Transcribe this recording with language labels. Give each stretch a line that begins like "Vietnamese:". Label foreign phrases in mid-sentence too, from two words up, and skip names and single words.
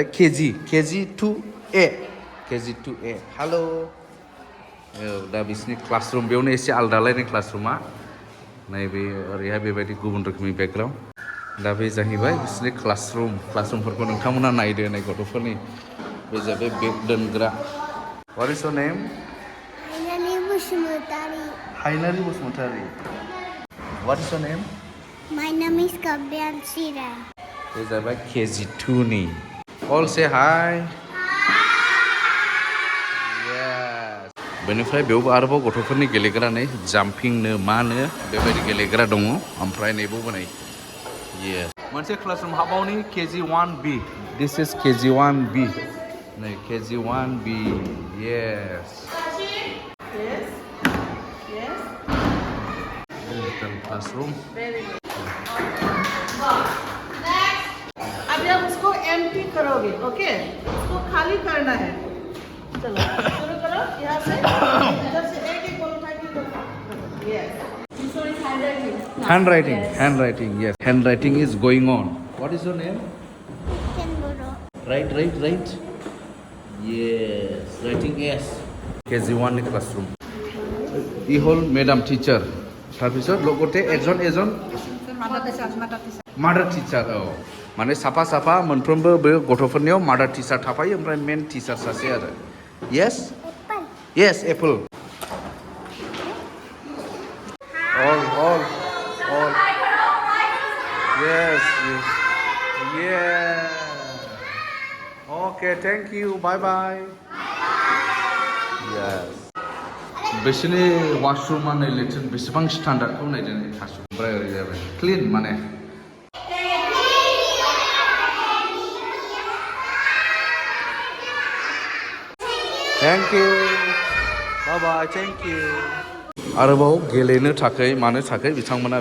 Bodo: KG 2A हेलो दा बिसिनि क्लासरुम बेयावनो एसे आलदालायनाय क्लासरुमा नैबे ओरैहाय बेबायदि गुबुन रोखोमनि बेकग्राउन्ड दा बे जाहैबाय बिसिनि क्लासरुमफोरखौ नोंथांमोना नायदो नै गथ'फोरनि बे जाहैबाय बेग दोनग्रा
English: what is your name
Bodo: हायनारि बसुमतारी
English: what is your name My name is Kabyan Sira.
Bodo: बे जाहैबाय KG 2 नि
English: all say hi
Bodo: बेनिफ्राय बेयावबो आरोबाव गथ'फोरनि गेलेग्रा नै जाम्पिंनो मानो बेबायदि गेलेग्रा दङ ओमफ्राय नैबावबो नै यस मोनसे क्लासरुम हाबावनि KG 1B
English: this is
Bodo: KG 1B नै KG 1B
English: yes classroom
Hindi: अभी आप उसको एम्प्टी करोगे ओके उसको खाली करना है चलो शुरू करो यहाँ से इधर से एक बोल उठा के यस
English: handwriting yes handwriting is going on what is your name right yes writing S
Bodo: KG 1 नि क्लासरूम इ हल मेडाम टीचार
Assamese: তাৰপিছত লগতে এজন
Bodo: मादार टीचार माने साफा मोनफ्रोमबो बे गथ'फोरनियाव मादार टीचार थाफायो ओमफ्राय मेन टीचार सासे आरो
English: yes apple all yes okay thank you bye yes
Bodo: बिसोरनि वाशरुमा नै लेट्रिन बेसेबां स्टान्डार्डखौ नायदों थास' ओमफ्राय ओरै जाबाय क्लिन माने
English: thank you bye thank you
Bodo: आरोबाव गेलेनो थाखाय मानो थाखाय बिथांमोना